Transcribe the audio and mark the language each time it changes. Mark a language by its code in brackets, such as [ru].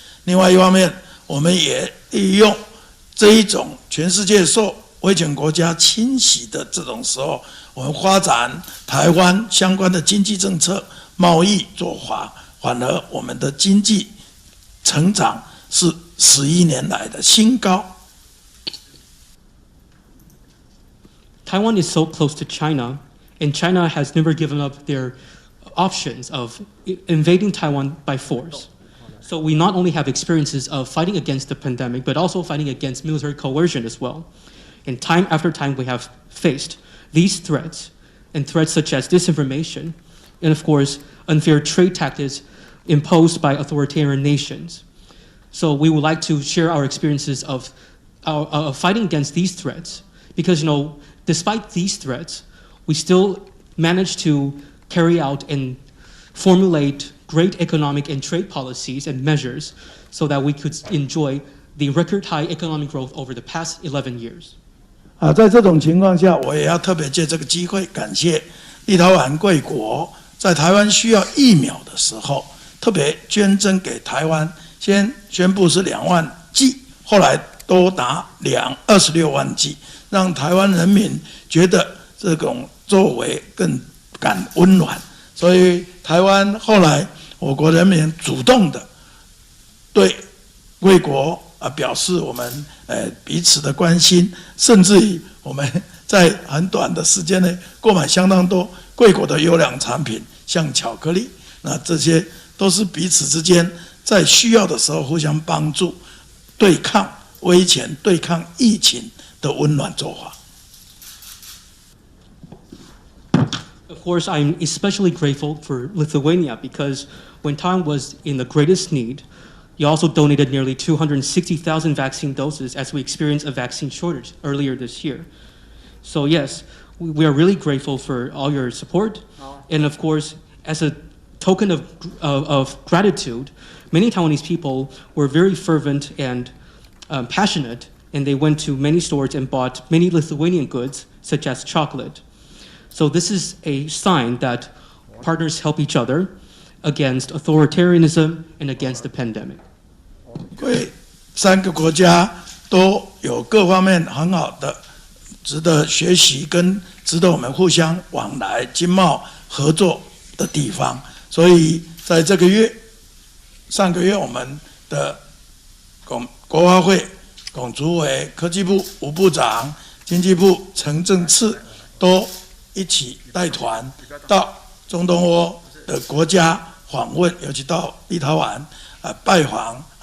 [zh] 另外一方面，我们也利用这一种全世界受威权国家侵袭的这种时候，我们发展台湾相关的经济政策、贸易做法，反而我们的经济成长是11年来的新高。 [en] Taiwan is so close to China, and China has never given up their options of invading Taiwan by force. So we not only have experiences of fighting against the pandemic, but also fighting against military coercion as well. And time after time, we have faced these threats, and threats such as disinformation, and of course, unfair trade tactics imposed by authoritarian nations. So we would like to share our experiences of fighting against these threats, because despite these threats, we still managed to carry out and formulate great economic and trade policies and measures so that we could enjoy the record high economic growth over the past 11 years. [zh] 在这种情况下，我也要特别借这个机会感谢立陶宛贵国在台湾需要疫苗的时候，特别捐赠给台湾，先宣布是2万剂，后来多达26万剂，让台湾人民觉得这种作为更感温暖。所以台湾后来我国人民主动的对贵国表示我们彼此的关心，甚至于我们在很短的时间内购买相当多贵国的优良产品，像巧克力，那这些都是彼此之间在需要的时候互相帮助，对抗威权、对抗疫情的温暖做法。 [en] Of course, I'm especially grateful for Lithuania because when Taiwan was in the greatest need, you also donated nearly 260,000 vaccine doses as we experienced a vaccine shortage earlier this year. So yes, we are really grateful for all your support. And of course, as a token of gratitude, many Taiwanese people were very fervent and passionate, and they went to many stores and bought many Lithuanian goods, such as chocolate. So this is a sign that partners help each other against authoritarianism and against the pandemic. [zh] 3个国家都有各方面很好的值得学习跟值得我们互相往来经贸合作的地方，所以在这个月上个月我们的国发会龚主委、科技部吴部长、经济部陈政次都一起带团到中东欧的国家访问，尤其到立陶宛拜访，